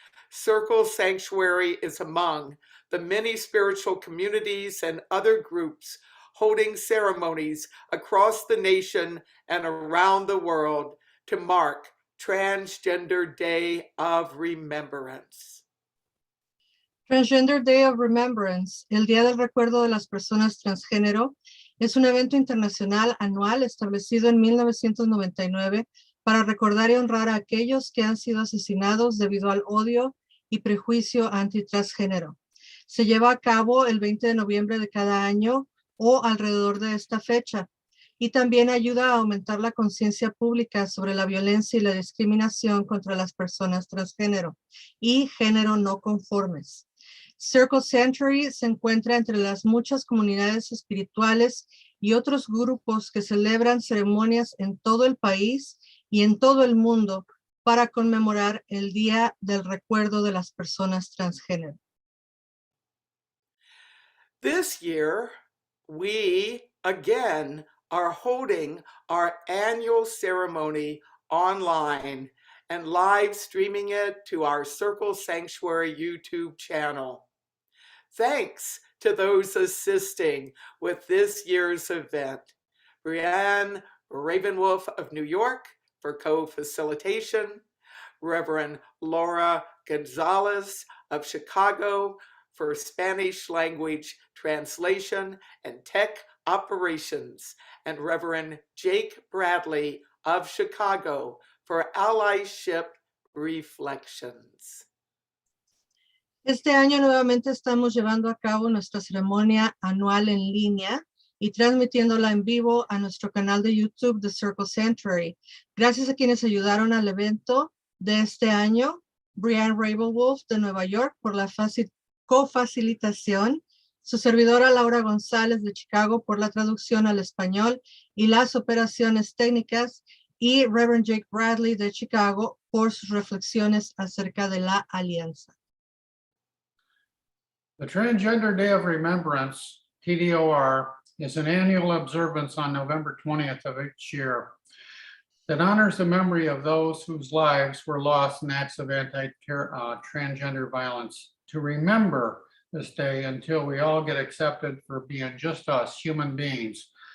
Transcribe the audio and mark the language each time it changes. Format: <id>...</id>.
<en>Circle Sanctuary is among the many spiritual communities and other groups holding ceremonies across the nation and around the world to mark Transgender Day of Remembrance.</en> <es>Transgender Day of Remembrance, el Día del Recuerdo de las Personas Transgénero, es un evento internacional anual establecido en 1999 para recordar y honrar a aquellos que han sido asesinados debido al odio y prejuicio antitransgénero. Se lleva a cabo el 20 de noviembre de cada año o alrededor de esta fecha, y también ayuda a aumentar la conciencia pública sobre la violencia y la discriminación contra las personas transgénero y género no conformes. Circle Sanctuary se encuentra entre las muchas comunidades espirituales y otros grupos que celebran ceremonias en todo el país y en todo el mundo para conmemorar el Día del Recuerdo de las Personas Transgénero.</es> <en>This year, we again are holding our annual ceremony online and live streaming it to our Circle Sanctuary YouTube channel. Thanks to those assisting with this year's event. Brianne, Ravenwolf of New York for co-facilitation, Reverend Laura Gonzalez of Chicago for Spanish language translation and tech operations, and Reverend Jake Bradley of Chicago for allyship reflections.</en> <es>Este año nuevamente estamos llevando a cabo nuestra ceremonia anual en línea y transmitiéndola en vivo a nuestro canal de YouTube de Circle Sanctuary. Gracias a quienes ayudaron al evento de este año, Brianne Ravenwolf de Nueva York por la cofacilitación, su servidora Laura González de Chicago por la traducción al español y las operaciones técnicas, y Reverend Jake Bradley de Chicago por sus reflexiones acerca de la alianza.</es> <en>The Transgender Day of Remembrance, TDOR, is an annual observance on November 20th of each year that honors the memory of those whose lives were lost in acts of anti-transgender violence. To remember this day until we all get accepted for being just us, human beings.</en>